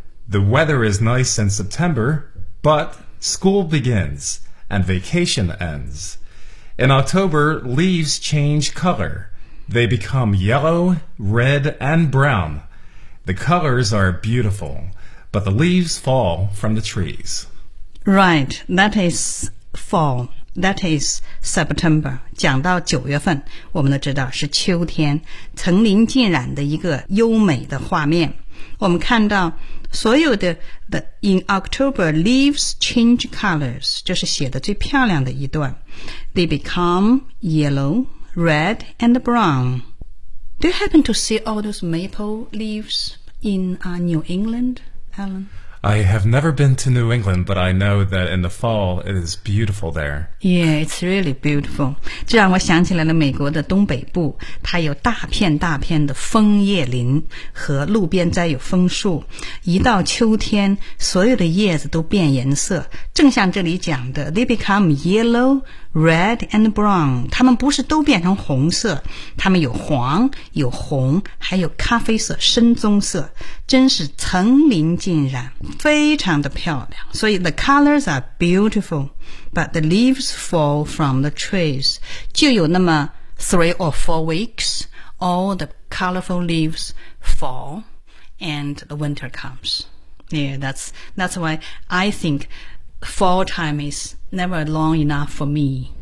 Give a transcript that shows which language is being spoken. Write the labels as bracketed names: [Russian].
[English] The weather is nice in September, but school begins and vacation ends. In October, leaves change color. They become yellow, red, and brown. The colors are beautiful, but the leaves fall from the trees. Right, that is fall. That is September. [Chinese] 讲到九月份，我们都知道是秋天，层林尽染的一个优美的画面。我们看到所有的 [English] the in October leaves change colors， [Chinese] 这是写的最漂亮的一段。 [English] They become yellow, red, and brown. Do you happen to see all those maple leaves in New England, Alan? I have never been to New England, but I know that in the fall, it is beautiful there. Yeah, it's really beautiful. [Chinese] 这让我想起来了美国的东北部，它有大片大片的枫叶林和路边栽有枫树。一到秋天，所有的叶子都变颜色。正像这里讲的 [English] ,they become yellow, red, and brown. [Chinese] 它们不是都变成红色，它们有黄、有红，还有咖啡色、深棕色。真是层林尽染，非常的漂亮。所以 [English] the colors are beautiful, but the leaves fall from the trees. [Chinese] 就有那么 [English] three or four weeks, all the colorful leaves fall, and the winter comes. Yeah, that's why I think fall time is never long enough for me.